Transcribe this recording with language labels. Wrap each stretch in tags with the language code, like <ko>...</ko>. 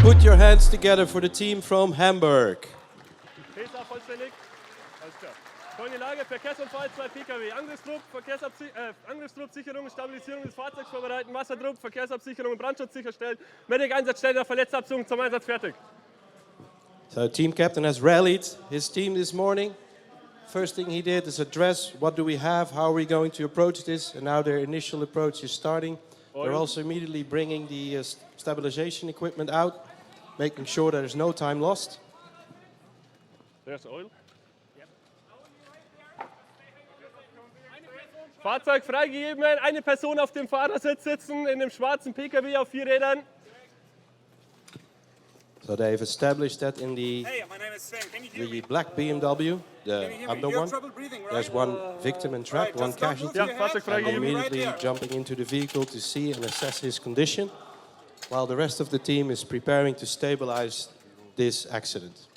<en>Put your hands together for the team from Hamburg.</en> <de>PESA vollständig. Alles klar. Folgende Lage: Verkehrsunfall, 2 Pkw. Angriffsdruck, Sicherung, Stabilisierung des Fahrzeugs vorbereiten, Wasserdruck, Verkehrsabsicherung und Brandschutz sicherstellen. Medic Einsatzstelle, Verletztenabzug zum Einsatz fertig.</de> <en>So team captain has rallied his team this morning. First thing he did is address what do we have, how are we going to approach this, and now their initial approach is starting. They're also immediately bringing the stabilization equipment out, making sure there's no time lost. There's oil.</en> <de>Fahrzeug freigegeben, eine Person auf dem Fahrersitz sitzen, in dem schwarzen PKW auf 4 Rädern.</de> <en>So they've established that in the black BMW, the under one. There's one victim and trapped, one casualty. And immediately jumping into the vehicle to see and assess his condition, while the rest of the team is preparing to stabilize this accident.</en>